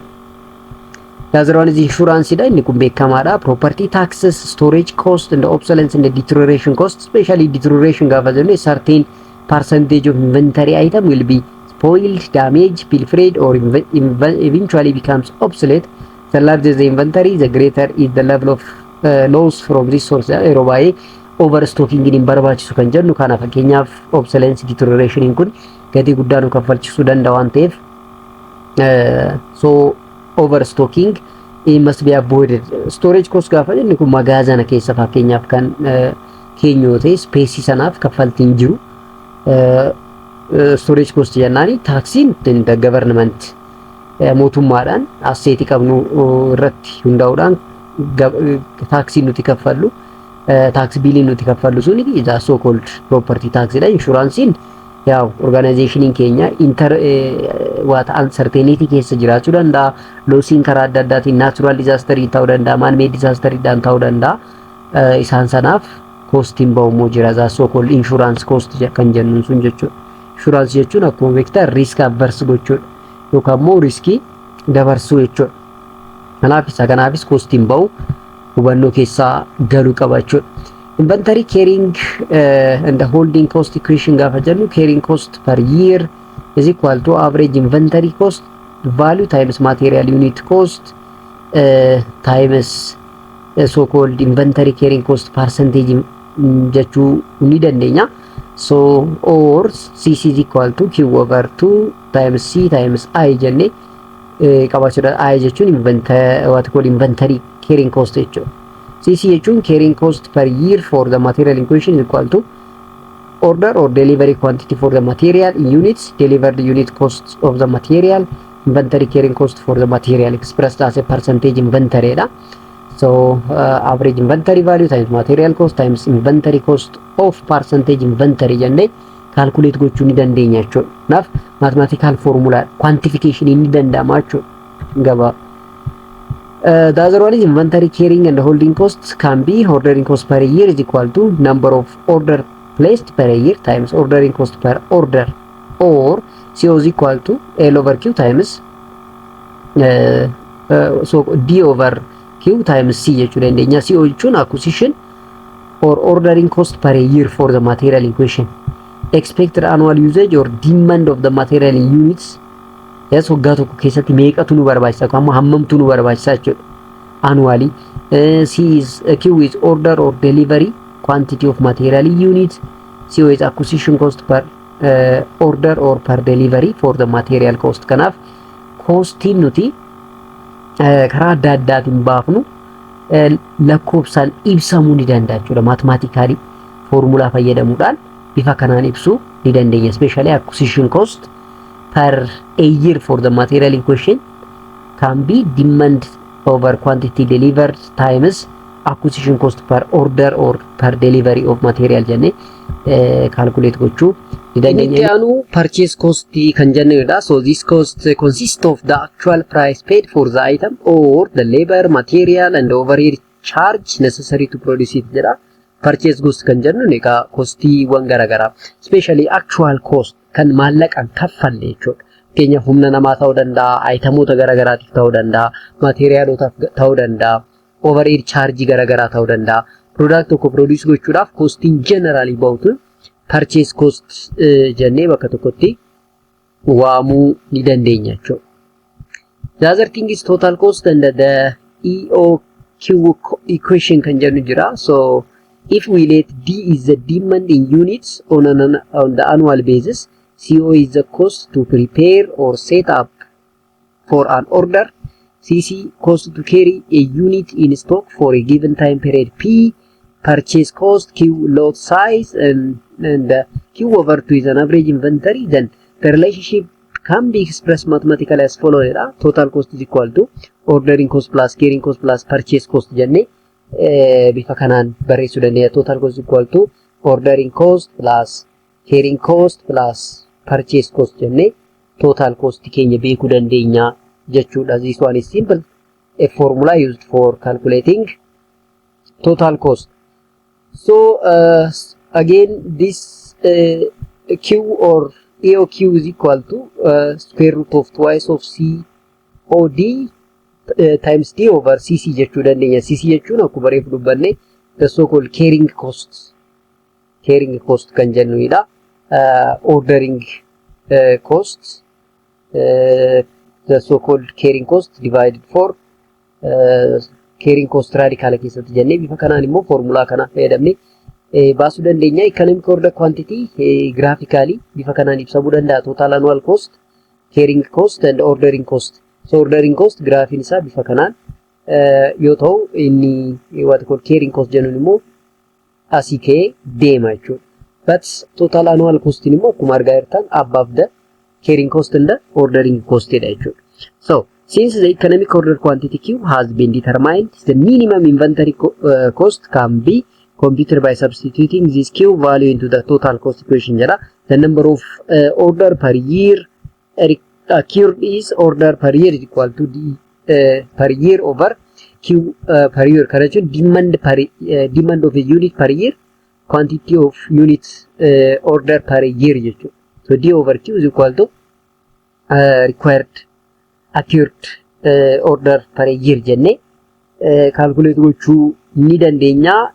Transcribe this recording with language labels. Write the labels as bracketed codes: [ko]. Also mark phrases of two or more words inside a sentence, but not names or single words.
[en] The other one is insurance dha. [om] Inni kun beekamaadha. [en] Property taxes, storage cost and obsolescence and deterioration cost. Especially deterioration [om] gaafa jennu [en] certain percentage of inventory item will be spoiled, damaged, pilfered or eventually becomes obsolete. The larger the inventory, the greater is the level of loss from this source. [om] Yeroo baay'ee overstocking hin barbaachisu kan jennu kana fakkeenyaaf [en] obsolescence deterioration [om] kun gatii guddaa nu kaffalchisuu danda'a waan ta'eef [en] so overstocking must be avoided. Storage cost [om] gaafa jennu kun magaazana keessa fakkeenyaaf kan keenyoo ta'e space sanaaf kaffaltiin jiru. [en] Storage cost [om] jennaani taksiin [en] the government [om] mootummaadhaan asseetii qabnu irratti hundaa'uudhaan taksii nuti kaffallu tax biilii nuti kaffallu suni [en] is so called property tax [om] dha. Insuransiin yaw organizationin keenya what uncertainty keessa jiraachuu danda'a. Lossiin karaa adda addaatiin [en] natural disaster [om] ta'uu danda'a, man made disaster ta'uu danda'a. Isaan sanaaf costiin ba'umoo jira. [en] Is so called insurance cost [om] kan jennuun sun jechuudha. Insurance jechuun akkuma beektaa [en] risk averse [om] gochuudha yookaan immoo riskii dabarsuu jechuudha. Kanaafis costiin ba'u hubannoo keessaa galuu qaba jechuudha. [en] Inventory carrying and the holding cost equation gaafa jennu carrying cost per year is equal to average inventory cost value times material unit cost times so called inventory carrying cost percentage [om] jechuu ni dandeenya. [en] So or CC is equal to Q over 2 times C times I [om] jenne qabachuudha. [en] I jechuun inventory carrying cost jechuudha. CC jechuun carrying cost per year for the material in question is equal to order or delivery quantity for the material in units, delivered unit costs of the material, inventory carrying cost for the material expressed as a percentage inventory da. So average inventory value times material cost times inventory cost of percentage inventory [om] jenne calculate gochuu ni dandeenya jechuudha. Naaf [en] mathematical formula quantification [om] ni danda'ama jechuudha. [en] Gaba the other one is inventory carrying and holding costs can be ordering cost per year is equal to number of order placed per year times ordering cost per order, or CO is equal to L over Q times so D over Q times C jechuudha. [om] Dandeenya CO jechuun [en] acquisition or ordering cost per year for the material in question, expected annual usage or demand of the material in units. Yes, [om] waggaa tokko keessatti meeqatu nu barbaachisa amma hammamtu nu barbaachisa jechuudha annually. [en] Q is order or delivery quantity of material unit. CO is acquisition cost per order or per delivery for the material cost. [om] Kanaaf costiin nuti karaa adda addaatiin baafnu lakkoofsaan ibsamuu ni danda'a jechuudha. [en] Mathematically formula [om] fayyadamuudhaan bifa kanaan ibsuu ni dandeenya. [en] Especially acquisition cost per a year for the material in question can be demand over quantity delivered times acquisition cost per order or per delivery of material [om] jenne calculate gochuu ni dandeenya. [en] Purchase cost [om] kan jennudha. [en] So this cost consists of the actual price paid for the item or the labor, material and overhead charge necessary to produce it jedha. Purchase cost [om] kan jennu egaa kostiiwwan garagaraa [en] especially actual cost [om] kan maallaqaan kaffalle jechuudha. Fakkeenyaaf humna namaa ta'uu danda'a, ayitamoota garagaraatiif ta'uu danda'a, materiaalootaaf ta'uu danda'a, [en] overhead charge [om] garagaraa ta'uu danda'a. Product tokko produce gochuudhaaf costiin generally ba'utu [en] purchase cost [om] jennee bakka tokkotti waamuu ni dandeenya jechuudha. [en] The other thing is total cost and the EOQ equation [om] kan jennu jira. [en] So if we let D is the demand in units on the annual basis, CO is the cost to prepare or set up for an order, CC cost to carry a unit in stock for a given time period, P purchase cost, Q lot size, and Q over 2 is an average inventory. Then the relationship can be expressed mathematically as follows. Total cost is equal to ordering cost plus carrying cost plus purchase cost [om] jenne bifa kanaan barreessuu dandeenya. [en] Total cost is equal to ordering cost plus carrying cost plus purchase cost jenne total cost [om] keenya beekuu dandeenya jechuudha. [en] This one is simple, a formula used for calculating total cost. So again this Q or AOQ is equal to square root of twice of COD times D over CC [om] jechuu dandeenya. CC jechuun akkuma reefu dubbanne [en] the so called carrying cost [om] kan jennudha. [en] Ordering costs, the so called carrying cost divided for carrying cost radical [om] keessatti jennee bifa kanaan immoo formula kana fayyadamne baasuu dandeenya. [en] Economic order quantity graphically [om] bifa kanaan ibsamuu danda'a. [en] Total annual cost, carrying cost and ordering cost. [om] So [en] ordering cost [om] graphiin isaa bifa kanaan yoo ta'u inni [en] what called carrying cost [om] jennuun immoo asii ka'ee deema jechuudha. [en] But total annual cost [om] immoo akkuma argaa jirtan [en] above the carrying cost and the ordering cost [om] dha jechuudha. [en] So since the economic order quantity Q has been determined, the minimum inventory cost can be computed by substituting this Q value into the total cost equation jedha. The number of order per year occurred is order per year is equal to D per year over Q per year. [om] Kana jechuun [en] demand of a unit per year, quantity of units order per year jechuudha. So D over Q is equal to required accurate order per year [om] jenne calculate gochuu ni dandeenya.